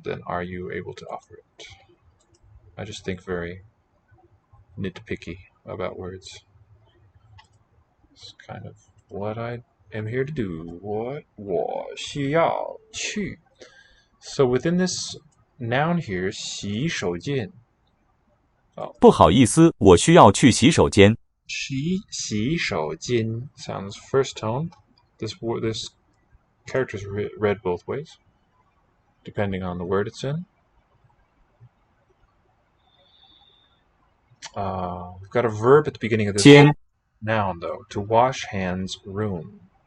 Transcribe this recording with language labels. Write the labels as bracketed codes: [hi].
[en] Then are you able to offer it? I just think very nitpicky about words. It's kind of what I am here to do. What [zh] 我需要去. [en] So within this noun here, 洗手间. [zh] 不好意思，我需要去洗手间。 [en] 洗手间 sounds first tone. This character is read both ways, depending on the word it's in. We've got a verb at the beginning of this noun, though, to wash hands, room.